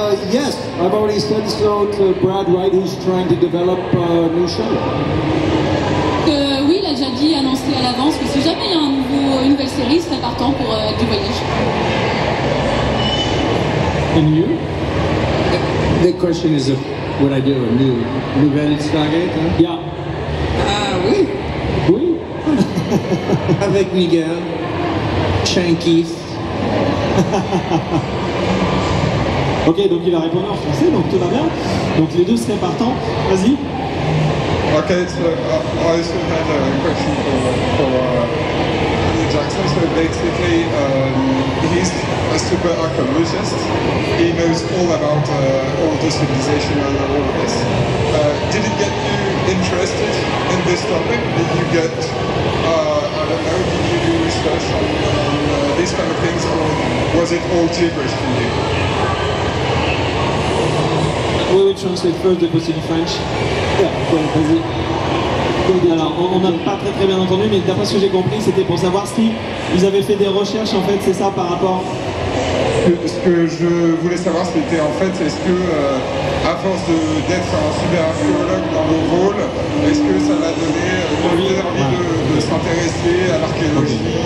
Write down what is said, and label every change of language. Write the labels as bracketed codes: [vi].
[en] Yes, I've already said so to Brad Wright, who's trying to develop a new show. [fr] Oui, il a déjà dit, annoncé à l'avance que si jamais il y a une nouvelle série, il serait partant pour du voyage. [en] And you? The question is, would I do a nouvelle Stargate? Huh? Yeah. [fr] Oui. Oui? Avec Miguel, Shanky. Ok, donc il a répondu en français, donc tout va bien. Donc les deux seraient partants. Vas-y. [en] Okay, so I also had a question for Peter Jackson. So basically, he's a super archaeologist. He knows all about all the civilization and all of this. Did it get you interested in this topic? Did you get, I don't know, did you do research on these kind of things, or was it all gibberish to you? We will translate first the question in French. Yeah, vas-y. [fr] Alors, on n'a pas très bien entendu, mais d'après ce que j'ai compris, c'était pour savoir si ils avaient fait des recherches, en fait, c'est ça par rapport... Ce que je voulais savoir, c'était en fait, est-ce que, à force d'être un super archéologue dans le rôle, est-ce que ça l'a donné envie de s'intéresser à l'archéologie?